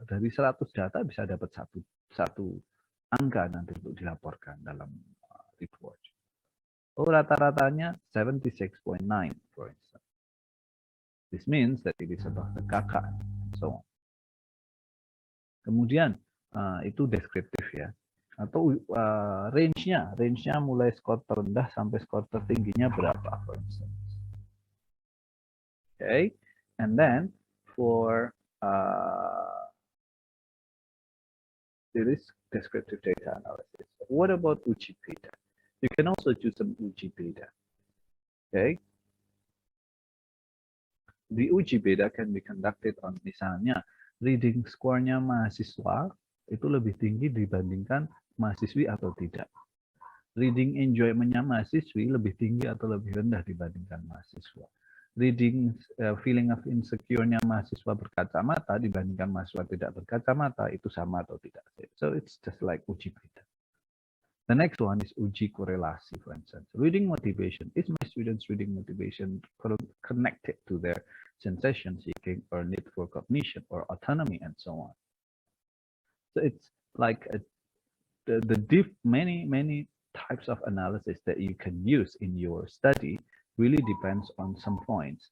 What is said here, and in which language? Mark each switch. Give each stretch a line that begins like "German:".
Indonesian: Dari 100 data bisa dapat satu angka nanti untuk dilaporkan dalam report. Oh rata-ratanya 76.9
English: for instance. This means that it is above the KK.
Indonesian: So, kemudian itu deskriptif ya. Atau range-nya mulai skor terendah sampai skor tertingginya berapa,
English: for instance. Okay, and then for this descriptive data analysis, what about Uji data? You can also choose some Uji data. Okay, the Uji beta can be conducted on misalnya reading score-nya
Indonesian: mahasiswa itu lebih tinggi dibandingkan mahasiswi atau tidak. Reading enjoyment-nya mahasiswi lebih tinggi atau lebih rendah dibandingkan mahasiswa. Reading feeling of insecure-nya mahasiswa berkacamata dibandingkan mahasiswa tidak berkacamata itu sama atau tidak.
English: So it's just like uji beta. The next one is uji korelasi, for instance. Reading motivation. Is my students' reading motivation connected to their sensation seeking or need for cognition or autonomy and so on? So it's like many types of analysis that you can use in your study really depends on some points.